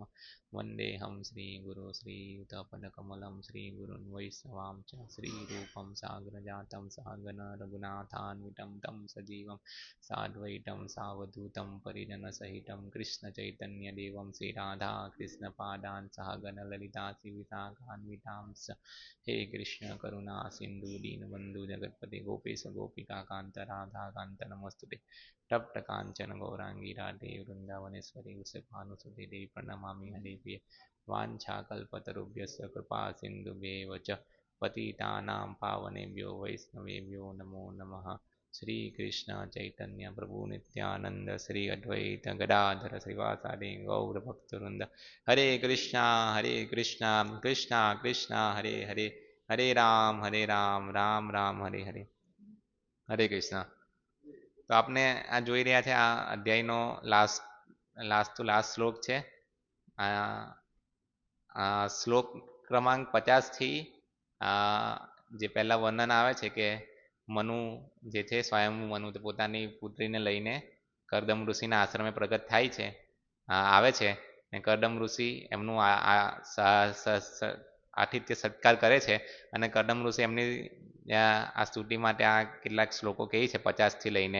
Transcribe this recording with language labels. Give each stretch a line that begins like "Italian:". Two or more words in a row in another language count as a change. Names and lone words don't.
Sanskrit: वंदेहं श्रीगुरो श्रीयुतपदकमलं श्रीगुरून् वैष्णवांश्च श्रीरूपं साग्रजातं सहगण रघुनाथान्वितं तं सजीवं साद्वैतं सावधूतं परिजनसहितं कृष्णचैतन्यदेवं श्रीराधा कृष्णपादान् सहगण ललिता श्रीविशाखान्वितांश्च. हे कृष्ण करुणा सिंधु दीनबंधु जगतपति गोपेश गोपिका कांत राधा कांत नमस्तुते. तप्त कांचन गौरांगी राधे वृंदावनेश्वरी वृषभानुसुते देवी પ્रणमामि हरिप्रिय. वाञ्छाकल्पतरुभ्यश्च कृपा सिन्धुभ्येव च पतितानां पावनेभ्यो वैष्णवेभ्यो नमो नमः. श्री कृष्ण चैतन्य प्रभु नित्यानंद श्री अद्वैत गदाधर श्रीवासादि गौर भक्तवृंद. हरे कृष्णा कृष्णा कृष्णा हरे हरे, हरे राम राम राम हरे हरे. हरे कृष्ण.
Gujarati: તો આપને આ જોઈ રહ્યા છે આ અધ્યાયનો
English: last to last
Gujarati: શ્લોક છે. આ શ્લોક ક્રમાંક 50 થી જે પહેલા વર્ણન આવે છે કે મનુ જે છે સ્વયંભૂ મનુ તે પોતાની પુત્રીને લઈને કરદમ ઋષિના આશ્રમે પ્રગટ થાય છે, આવે છે ને કરદમ ઋષિ એમનું આતિથ્ય સત્કાર કરે છે અને કરદમ ઋષિ એમની આ સ્તુતિ માટે આ કેટલાક શ્લોકો કહે છે 50 થી લઈને.